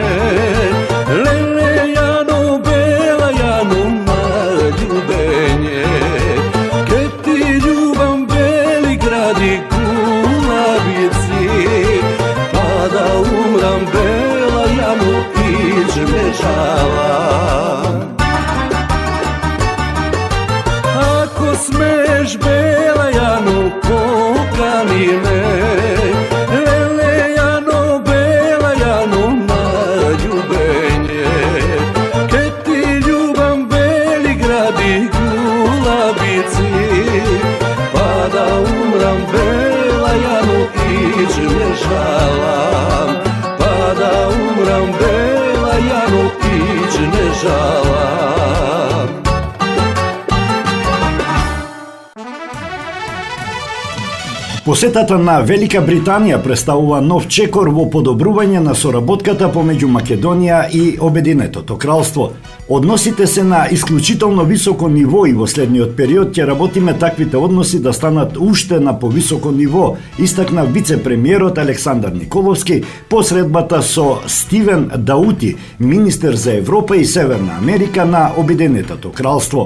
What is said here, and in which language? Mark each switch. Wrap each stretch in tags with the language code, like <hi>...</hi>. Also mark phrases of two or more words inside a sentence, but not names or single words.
<mk>леле Јано бела Јано на љубење, ќе ти љубам бели гради Кулабици, па да умрам бела Јано ич не жалам. Ако смееш бела Јано покани ме, леле Јано бела Јано на љубење, ќе ти љубам бели гради Кулабици, па да умрам бела Јано ич не жалам, па да умрам бела Јано ич не жалам. Посетата на Велика Британија представува нов чекор во подобрување на соработката помеѓу Македонија и Обединетото кралство. Односите се на исклучително високо ниво и во следниот период ќе работиме таквите односи да станат уште на повисоко ниво, истакна вице-премиерот Александар Николовски по средбата со Стивен Даути, министер за Европа и Северна Америка на Обединетото кралство.</mk>